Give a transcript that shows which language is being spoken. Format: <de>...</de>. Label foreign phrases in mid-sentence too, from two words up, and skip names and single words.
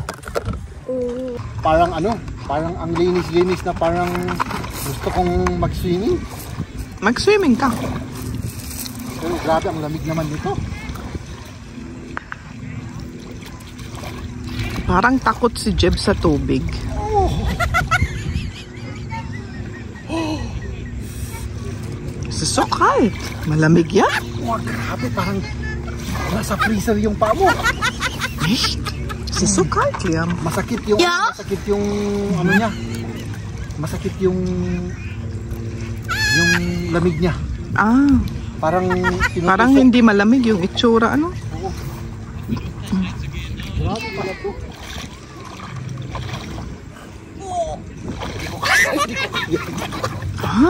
<tl>Parang parang ang linis-linis na parang gusto kong mag-swimming. Mag-swimming ka. Pero grabe, ang lamig naman dito. Parang takot si Jeb sa tubig.</tl> <de>Es ist so kalt.</de> <tl>Malamig yan. Wow, grabe, parang nasa freezer yung paa mo.</tl> <de>Echt? Es ist so kalt, Liam.</de> <tl>Masakit yung ano niya. Masakit yung lamig niya. Ah, Parang hindi malamig yung itsura, ano? Oo. Grabe pala to. Ha?</tl>